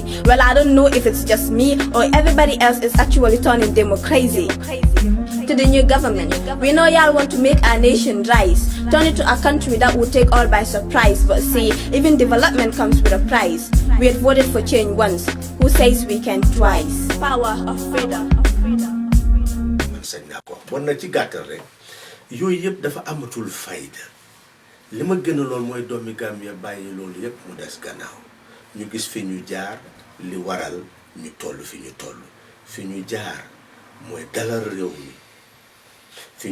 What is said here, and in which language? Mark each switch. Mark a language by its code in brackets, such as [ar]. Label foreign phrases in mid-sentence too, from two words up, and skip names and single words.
[en] Well, I don't know if it's just me or everybody else is actually turning democracy. To the new government, we know y'all want to make our nation rise, turn it to a country that will take all by surprise. But see, even development comes with a price. We had voted for change once. Who says we can twice? Power of freedom. [wo] li ma gën a lool mooy doomi Gambia bàyyi loolu yépp mu des gannaaw ñu gis fi ñu jaar li waral ñu toll fi ñu toll fi ñu jaar mooy dalal réew mi fi